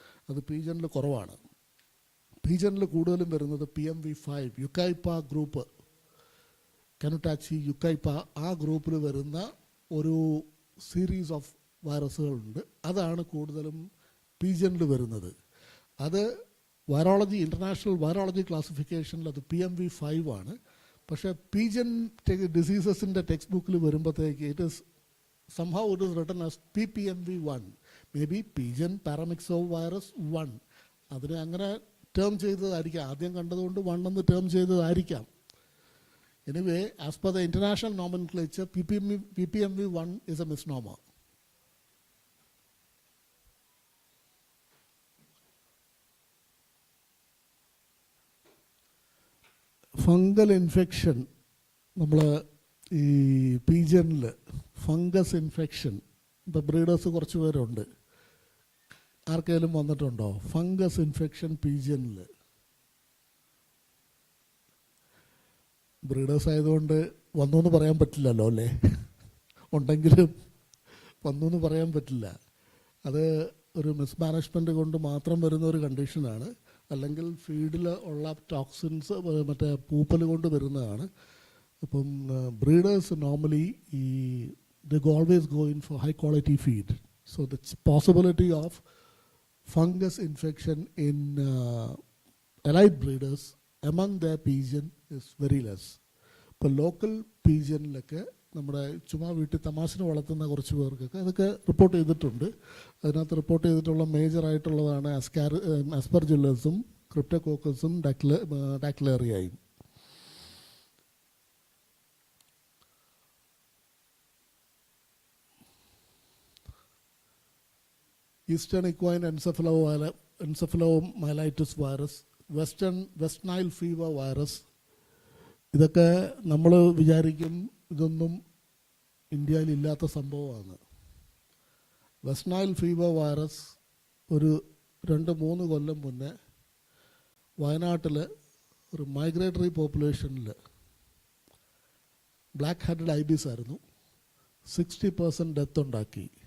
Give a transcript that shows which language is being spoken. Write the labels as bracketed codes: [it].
[ml] അത് പീജനിൽ കുറവാണ്. പീജനിൽ കൂടുതലും വരുന്നത് PMV5, യുക്കൈപ്പ ഗ്രൂപ്പ്, കനുട്ടാച്ചി, യുക്കൈപ്പ, ആ ഗ്രൂപ്പിൽ വരുന്ന ഒരു സീരീസ് ഓഫ് വൈറസുകളുണ്ട്. അതാണ് കൂടുതലും പീജനിൽ വരുന്നത്. അത് വൈറോളജി, ഇൻ്റർനാഷണൽ വൈറോളജി ക്ലാസിഫിക്കേഷനിൽ അത് PMV5 ആണ്. പക്ഷേ പീജൻ ഡിസീസസിൻ്റെ ടെക്സ്റ്റ് ബുക്കിൽ വരുമ്പോഴത്തേക്ക് [en] It is somehow it is written as PPMV1, maybe Pigeon Paramyxovirus 1. [ml] അതിനെ അങ്ങനെ ടേം ചെയ്തതായിരിക്കാം, ആദ്യം കണ്ടതുകൊണ്ട് 1 എന്ന് term ചെയ്തതായിരിക്കാം. [en] Anyway, as per the international nomenclature, PPMV1 is a misnomer. [ml] Fungal infection, നമ്മൾ ഈ പീജനിൽ ഫംഗസ് ഇൻഫെക്ഷൻ, ഇപ്പോൾ ബ്രീഡേഴ്സ് കുറച്ച് പേരുണ്ട്, ആർക്കെങ്കിലും വന്നിട്ടുണ്ടോ ഫംഗസ് ഇൻഫെക്ഷൻ പീജനിൽ? ബ്രീഡേഴ്സ് ആയതുകൊണ്ട് വന്നു എന്ന് പറയാൻ പറ്റില്ലല്ലോ അല്ലേ, ഉണ്ടെങ്കിലും വന്നു എന്ന് പറയാൻ പറ്റില്ല. അത് ഒരു മിസ്മാനേജ്മെൻറ്റ് കൊണ്ട് മാത്രം വരുന്ന ഒരു കണ്ടീഷനാണ്. അല്ലെങ്കിൽ ഫീഡിൽ ഉള്ള ടോക്സിൻസ് മറ്റേ പൂപ്പൽ കൊണ്ട് വരുന്നതാണ്. അപ്പം [en] Breeders normally ഈ they always go in for high quality feed. So the possibility of fungus infection in elite breeders among their pigeon is very less. [ml] ഇപ്പോൾ ലോക്കൽ പീജിയനിലൊക്കെ നമ്മുടെ ചുമ്മാ വീട്ടിൽ തമാശന് വളർത്തുന്ന കുറച്ച് പേർക്കൊക്കെ അതൊക്കെ റിപ്പോർട്ട് ചെയ്തിട്ടുണ്ട്. അതിനകത്ത് റിപ്പോർട്ട് ചെയ്തിട്ടുള്ള മേജറായിട്ടുള്ളതാണ് ആസ്പെർജില്ലസും ക്രിപ്റ്റോകോക്കസും ഡാക്ലേറിയയും. Eastern equine encephalomyelitis virus, West Nile fever virus, ഇതൊക്കെ നമ്മൾ വിചാരിക്കും ഇതൊന്നും ഇന്ത്യയിൽ ഇല്ലാത്ത സംഭവമാണ്. വെസ്റ്റ് നൈൽ ഫീവർ വൈറസ് ഒരു 2-3 കൊല്ലം മുന്നേ വയനാട്ടിൽ ഒരു മൈഗ്രേറ്ററി പോപ്പുലേഷനിൽ ബ്ലാക്ക് ഹെഡഡ് ഐബിസ് ആയിരുന്നു, 60% ഡെത്ത് ഉണ്ടാക്കി.